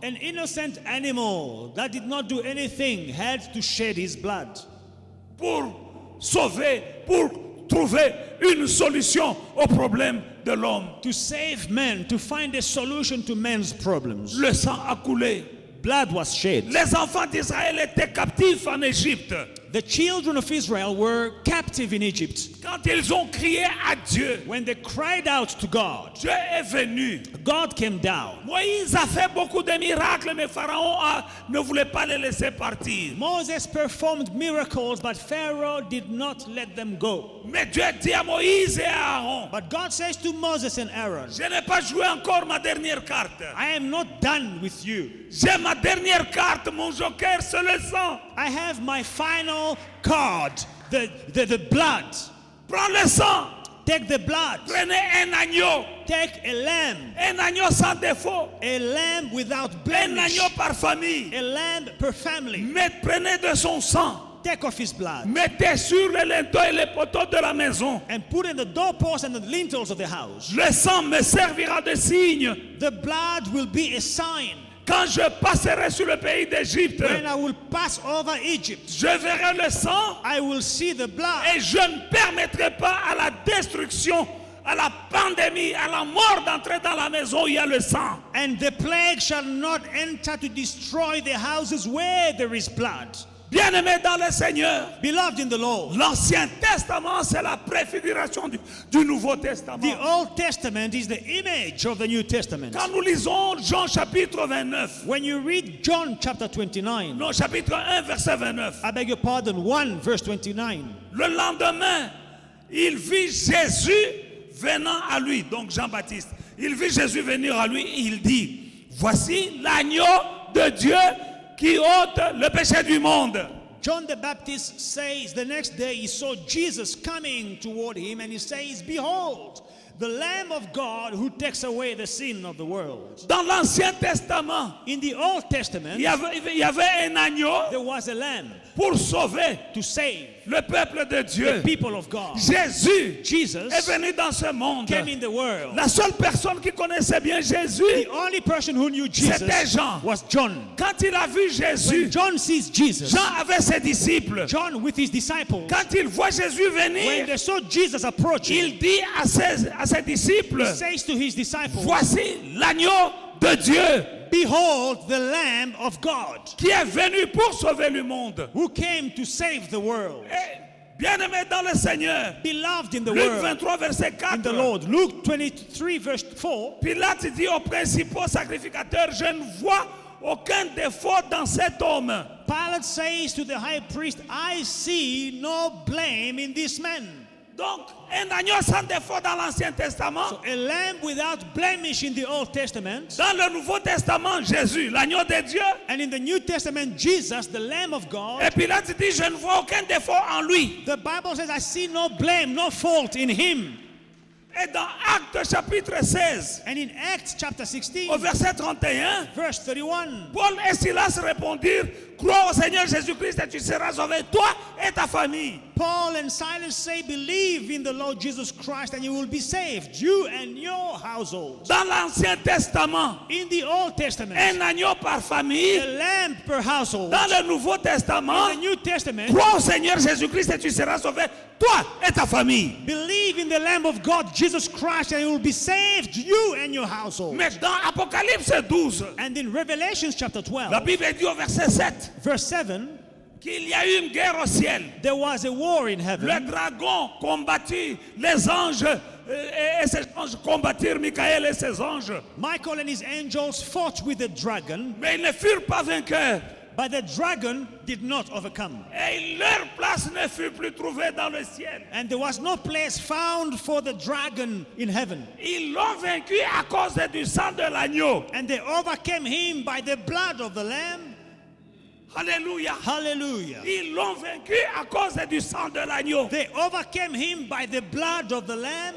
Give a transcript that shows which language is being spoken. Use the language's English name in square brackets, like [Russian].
[English] An innocent animal that did not do anything had to shed his blood [French] Pour sauver, pour trouver une solution au problème de l'homme. [English] to save man, to find a solution to man's problems. [French] Le sang a coulé. [English] Blood was shed. [French] Les enfants d'Israël étaient captifs en Égypte. [English] The children of Israel were captive in Egypt. [French] Quand ils ont crié à Dieu, [English] When they cried out to God, [French] Dieu est venu. [English] God came down. [French] Moïse a fait beaucoup de miracles, mais Pharaon ne voulait pas les laisser partir. [English] Moses performed miracles, but Pharaoh did not let them go. [French] Mais Dieu dit à Moïse et à Aaron, [English] But God says to Moses and Aaron, [French] je n'ai pas joué encore ma dernière carte. [English] I am not done with you. [French] J'ai ma dernière carte, mon joker, c'est le sang. [English] I have my final card, the blood. [French] Prends le sang. [English] Take the blood. [French] Prenez un agneau. [English] Take a lamb. [French] Un agneau sans défaut. [English] A lamb without [French] Un [English] blemish. [French] agneau par famille. [English] A lamb per family. [French] Prenez de son sang. [English] Take off his blood. [French] Mettez sur les linteaux et les poteaux de la maison. [English] And put in the doorposts and the lintels of the house. [French] Le sang me servira de signe [English] The blood will be a sign. [French] quand je passerai sur le pays d'Égypte. [English] When I will pass over Egypt, [French] Je verrai le sang [English] I will see the blood. [French] et je ne permettrai pas à la destruction, à la pandémie, à la mort d'entrer dans la maison où il y a le sang. [English] And the plague shall not enter to destroy the houses where there is blood. [French] Bien-aimés dans le Seigneur, [English] Beloved in the Lord, [French] l'Ancien Testament, c'est la préfiguration du Nouveau Testament. [English] the Old Testament is the image of the New Testament. [French] Quand nous lisons Jean chapitre 29, [English] When you read John chapter 29, [French] non, chapitre 1, verset 29, [English] I beg your pardon, 1 verse 29, [French] le lendemain, il vit Jésus venant à lui, donc Jean-Baptiste. Il vit Jésus venir à lui et il dit, voici l'agneau de Dieu qui ôte le péché du monde. [English] John the Baptist says the next day he saw Jesus coming toward him and he says, behold, the Lamb of God who takes away the sin of the world. [French] Dans l'Ancien Testament, [English] In the Old Testament, [French] il y avait un agneau [English] there was a lamb [French] pour sauver [English] to save [French] le peuple de [English] the [French] Dieu. [English] people of God. [French] Jésus [English] Jesus [French] est venu dans ce monde. [English] came in the world. [French] La seule personne qui connaissait bien Jésus, [English] The only person who knew [French] c'était [English] Jesus [French] Jean. [English] was John. [French] Quand il a vu Jésus, [English] When John sees Jesus, [French] Jean avait ses disciples. [English] John with his disciples, [French] Quand il voit Jésus [English] when [French] venir, [English] they saw Jesus approaching, [French] il dit à ses disciples, [English] says to his disciples, [French] voici l'agneau de Dieu [English] behold the Lamb of God [French] qui est venu pour sauver le monde. [English] who came to save the world. [French] Bien-aimé dans le Seigneur, [English] Beloved in the [French] Luc [English] world, [French] 23, verset [English] in the Lord. Luke 23 verse 4, [French] Pilate dit aux principaux sacrificateurs, je ne vois aucun défaut dans cet homme. [English] Pilate says to the high priest, I see no blame in this man. [French] Donc, un agneau sans défaut dans l'Ancien Testament. [English] So a lamb without blemish in the Old Testament, [French] Dans le Nouveau Testament, Jésus, l'agneau de Dieu. [English] and in the New Testament, Jesus, the Lamb of God. [French] Et Pilate dit, je ne vois aucun défaut en lui. [English] The Bible says, I see no blame, no fault in him. [French] Et dans Actes chapitre 16, [English] And in Acts chapter [French] au [English] 16, [French] verset 31, [English] verse 31, [French] Paul et Silas répondirent, crois au Seigneur Jésus-Christ et tu seras sauvé, toi et ta famille. [English] Paul and Silas say, believe in the Lord Jesus Christ and you will be saved, you and your household. [French] Dans l'Ancien Testament, [English] In the Old Testament, [French] un agneau par famille. [English] a lamb per household. [French] Dans le Nouveau Testament, [English] In the New Testament, [French] crois au Seigneur Jésus-Christ et tu seras sauvé, toi et ta famille. [English] believe in the Lamb of God, Jesus Christ, and you will be saved, you and your household. [French] Mais dans Apocalypse 12, [English] And in Revelation chapter 12, [French] la Bible dit au verset 7 [English] verse 7, [French] qu'il y a eu une guerre au ciel. [English] there was a war in [French] Le [English] heaven. [French] dragon combattit les anges et ses anges combattirent Michael et ses anges. [English] Michael and his angels fought with the dragon, [French] Mais ils ne furent pas vainqueurs. [English] but the dragon did not overcome. [French] Et leur place ne fut plus trouvée dans le ciel. [English] And there was no place found for the dragon in heaven. [French] Ils l'ont vaincu à cause du sang de l'agneau. [English] And they overcame him by the blood of the Lamb. [French] Alléluia. [English] Hallelujah. [French] Ils l'ont vaincu à cause du sang de l'agneau. [English] They overcame him by the blood of the Lamb